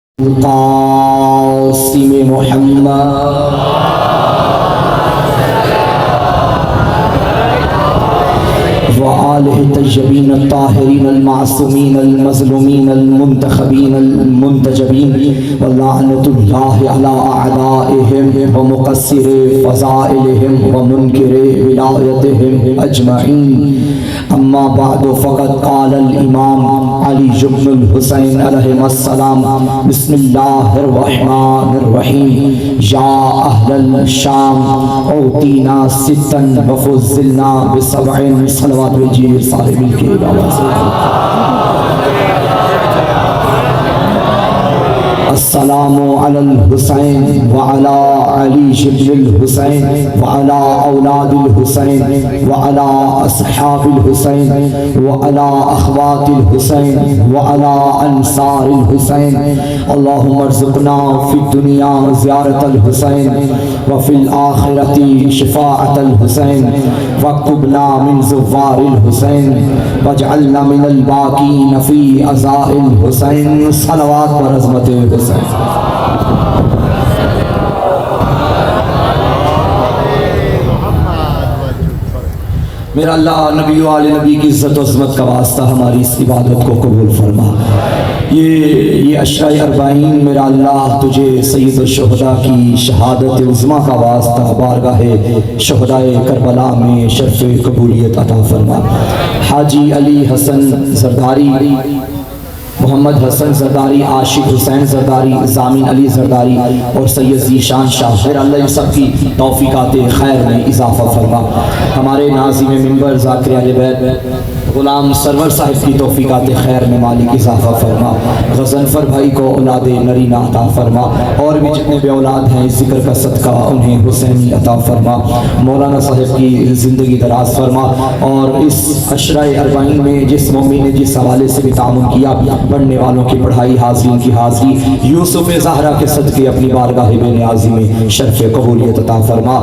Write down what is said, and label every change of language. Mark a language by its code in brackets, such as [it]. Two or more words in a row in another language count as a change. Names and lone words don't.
[ar] قاسم محمد وآله الطيبين الطاهرين المعصومين المظلومين المنتخبين المنتجبين ولعنة الله على أعدائهم ومقصري فضائلهم ومنكري ولايتهم أجمعين. أما بعد فقد قال الإمام علي بن الحسين عليه السلام بسم الله الرحمن الرحيم. يا أهل الشام أوتينا ستا وفضلنا بسبع. [ur] صلوات بھیجیے سارے مل کے [ar] السلام على الحسين وعلى علي بن الحسين وعلى أولاد الحسين وعلى أصحاب الحسين وعلى أخوات الحسين وعلى أنصار الحسين. اللهم ارزقنا في الدنيا زيارة الحسين وفي الآخرة شفاعة الحسين واكتبنا من زوار الحسين واجعلنا من الباكين في عزاء الحسين. [ur] صلوات و عظمتِ حسین. میرا اللہ نبی والے نبی کی عزت اور عظمت کا واسطہ ہماری اس عبادت کو قبول فرما. یہ عشرہ اربعین میرا اللہ تجھے سید شہداء کی شہادت عظمیٰ کا واسطہ بارگاہِ شہدائے کربلا میں شرف قبولیت عطا فرما. حاجی علی حسن زرداری، محمد حسن زرداری، عاشق حسین زرداری، ضامن علی زرداری اور سید ذیشان شاہ، پھر اللہ ان سب کی توفیقات خیر میں اضافہ فرما. ہمارے ناظم منبر ذاکر اہلِ بیت غلام سرور صاحب کی توفیقات خیر میں مالک اضافہ فرما. غضنفر بھائی کو اولاد نرینہ عطا فرما اور بھی جتنے بھی اولاد ہیں اس ذکر کا صدقہ انہیں حسینی عطا فرما. مولانا صاحب کی زندگی دراز فرما اور اس عشرہ اربعین میں جس مومن نے جس حوالے سے بھی تعاون کیا، پڑھنے والوں کی پڑھائی، حاضرین کی حاضری، یوسف زہرا کے صدقے اپنی بارگاہ بے نیازی میں شرف قبولیت عطا فرما.